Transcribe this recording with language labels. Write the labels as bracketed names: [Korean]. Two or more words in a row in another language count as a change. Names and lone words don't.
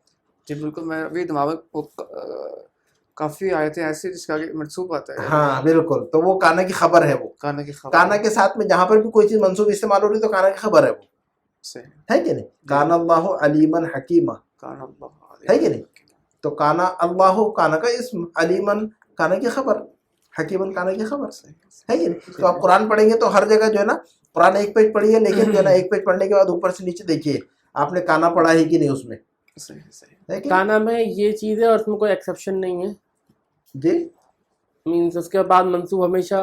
[Hindi] जी बिल्कुल, मैं अभी दिमाग में काफी आयतें ऐसी जिसका आगे मंसूब आता है। हाँ बिल्कुल, तो वो काना की खबर है, वो काना की खबर, काना के साथ में जहाँ पर भी कोई चीज मंसूब इस्तेमाल हो रही तो काना की खबर है वो, है कि नहीं। [Arabic] كان الله عليما حكيما, है कि नहीं। [Hindi] तो [Arabic] كان الله [Hindi] काना का इस्म, अलीमन काना की खबर, हकीमन काना की खबर, है कि नहीं। तो आप कुरान पढ़ेंगे तो हर जगह जो है ना, कुरान एक पेज पढ़िए लेकिन जो है ना एक पेज पढ़ने के बाद ऊपर से नीचे देखिए आपने काना पढ़ा है कि नहीं उसमें, है कि काना में ये चीज है और उसमें कोई एक्सेप्शन नहीं है जी। मींस उसके बाद मंसूब हमेशा